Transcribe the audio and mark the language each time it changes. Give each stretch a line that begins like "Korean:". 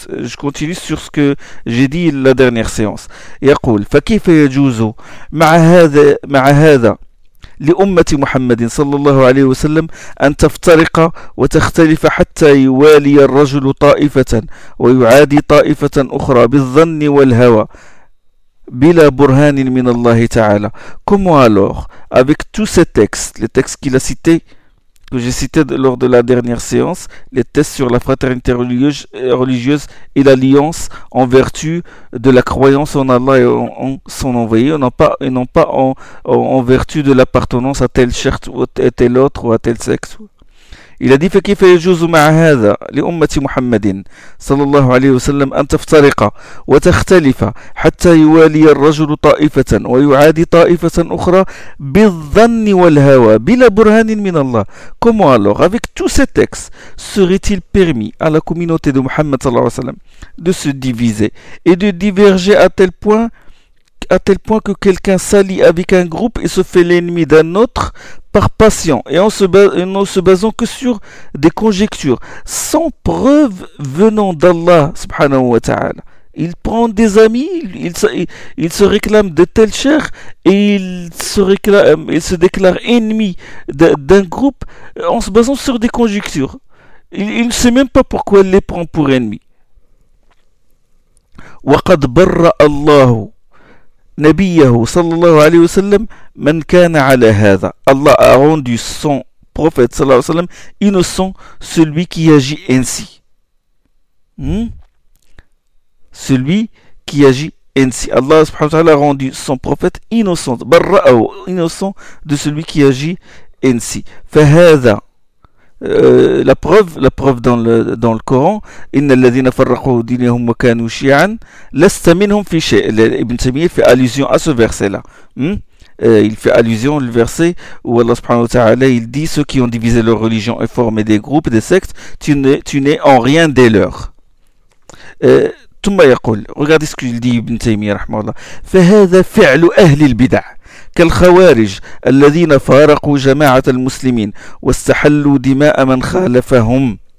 French: Je continue sur ce que j'ai dit la dernière séance.
Arabic: يقول فكيف يجوز مع هذا لأمة محمد صلى الله عليه وسلم أن تفترق وتختلف حتى يوالي الرجل طائفة ويعادي طائفة أخرى بالظن والهوى بلا برهان من الله تعالى.
French: Comment alors, avec tous ces textes, les textes qu'il a cités, que j'ai cité lors de la dernière séance, les tests sur la fraternité religieuse et l'alliance en vertu de la croyance en Allah et en son envoyé, et non pas en vertu de l'appartenance à tel cheikh ou à tel autre ou à tel sexe. Il a dit,
Arabic: فكيف يجوز مع هذا لأمة محمد صلى الله عليه وسلم أن تفترق وتختلف حتى يوالي الرجل طائفة ويعادي طائفة أخرى بالظن والهوى بلا برهان من الله.
French: Comment alors, avec tous ces textes, serait-il permis à la communauté de Muhammad
Arabic: صلى الله عليه وسلم
French: de se diviser et de diverger à tel point que quelqu'un s'allie avec un groupe et se fait l'ennemi d'un autre par passion et en se basant que sur des conjectures sans preuve venant d'Allah subhanahu wa ta'ala. Il prend des amis, il se réclame de telle chair et il se déclare ennemi d'un groupe en se basant sur des conjectures. Il ne sait même pas pourquoi il les prend pour ennemis.
Arabic: وَقَدْ بَرَّ اللَّهُ نبيه صلى الله عليه وسلم من كان على هذا.
French: الله a rendu son prophète
Arabic: صلى الله عليه وسلم
French: innocent celui qui agit ainsi. Celui qui agit ainsi. Allah
Arabic: سبحانه وتعالى
French: a rendu son prophète innocent.
Arabic: برأه
French: innocent de celui qui agit ainsi.
Arabic: فهذا
French: la preuve dans le Coran,
Arabic: إن الذين فرقوا دينهم وكانوا شيعا لست منهم في شيء.
French: Ibn Taymiyyah fait allusion à ce verset-là. Il fait allusion au verset où Allah subhanahu wa ta'ala, il dit: ceux qui ont divisé leur religion et formé des groupes, des sectes, tu n'es en rien des leurs. Regardez ce qu'il dit Ibn Taymiyyah,
Arabic: فهذا فعل أهل البدع كالخوارج الذين فارقوا جماعة المسلمين واستحلوا دماء من خالفهم.